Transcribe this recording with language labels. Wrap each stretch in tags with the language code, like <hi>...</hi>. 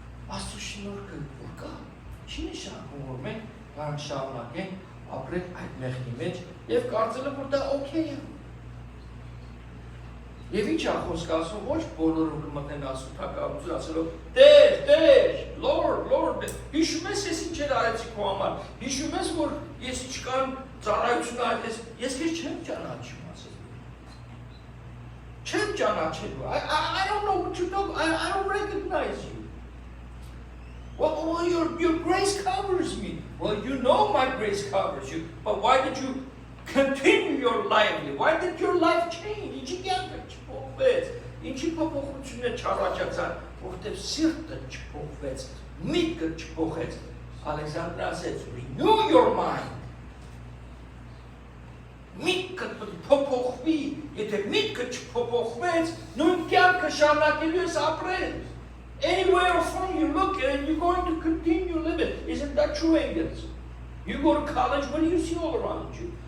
<hy>Աստծու շնորհքը որ կա, չի նշանակում, որ մենք կարող շարունակենք ապրել այդ մեղքի մեջ եւ կարծել որ դա օքեյ է։ Եվ ինչ է խոսքը ասում, ոչ բոլորը կմտնեն Աստծո թագավորություն ասելով Տեր, Lord, հիշում ես ես ինչ էր արեցի քո համար, հիշում ես որ ես ինչքան ծառայություն արեցի, ես քեզ չեմ ճանաչում ասել։ Չեմ ճանաչելու,</hy> <en>I don't know what you know, I don't recognize you. Well, your grace covers me. Well, you know my grace covers you, but why did you continue your life? Why did your life change?</en> <hy>Ինչի կյանքը չփոխվեց, ինչի փոփոխություններ չառաջացան, որտեղ սիրտը չփոխվեց, միտքը չփոխեց։ Ալեքսանդր ասեց,</hy> <en>renew your mind.</en> <hy>Միտքը փոփոխվի, եթե միտքը չփոխվեց, նույն կյանքը շարունակելու ես ապրել։</hy> <en>Anywhere from you look at it, you're going to continue living. Isn't that true, Engels? You go to college, what do you see all around you?</en>